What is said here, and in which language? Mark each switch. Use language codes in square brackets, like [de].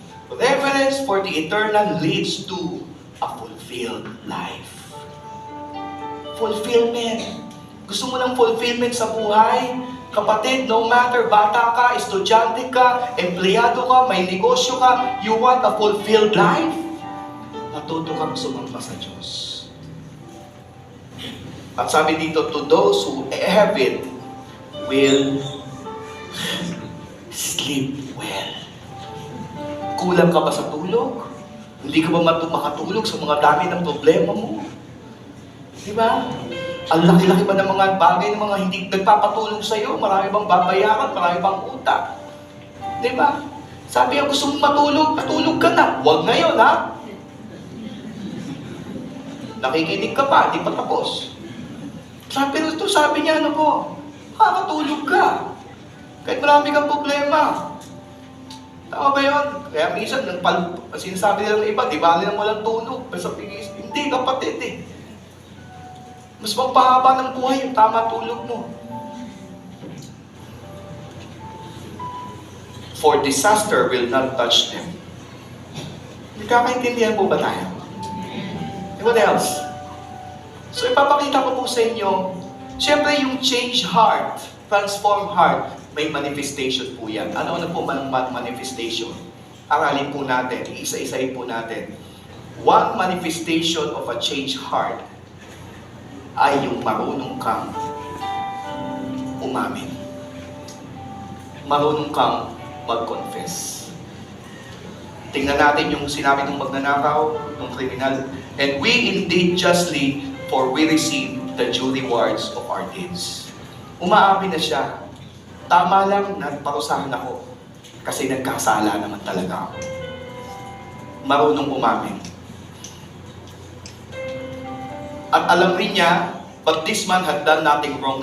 [en] Reverence for the eternal leads to a fulfilled life. Fulfillment. [tl] Gusto mo ng fulfillment sa buhay? Kapatid, [en] no matter [tl] bata ka, estudyante ka, empleyado ka, may negosyo ka, [en] you want a fulfilled life? [tl] Matuto kang sumamba sa Diyos. At sabi dito, [en] to those who have it, will sleep well. [tl] Kulang ka ba sa tulog? Hindi ka ba makatulog sa mga dami ng problema mo? Diba? Ang laki-laki ba ng mga bagay ng mga hindi nagpapatulong sa'yo? Marami bang babayaran? Marami bang utang? Diba? Sabi niya, gusto mong matulog? Matulog ka na. Huwag ngayon, ha? Nakikinig ka pa, di pa tapos. Sabi niya, ano po? Makakatulog ka. Kahit marami kang problema. Tama ba yun? Kaya minsan, sinasabi nila ng iba, di ba nila walang tulog? Hindi, kapatid eh. Mas magpahaba ng buhay yung tama tulog mo. [en] For disaster will not touch them. [tl] Nagkakaintindihan po ba tayo? [en] What else? [tl] So ipapakita ko po sa inyo, siyempre yung [en] change heart, transform heart, [tl] may manifestation po yan. Ano po manifestation? Aralin po natin, isa-isahin po natin. [en] One manifestation of a changed heart [tl] ay yung marunong kang umamin. Marunong kang mag-confess. Tingnan natin yung sinabi ng magnanakaw, ng kriminal. [en] And we indeed justly, for we receive the due rewards of our deeds. [tl] Umaamin na siya. Tama lang, nagparusahan ako. Kasi nagkasala naman talaga ako. Marunong umamin. At alam rin niya, [en] but this man had done nothing wrong.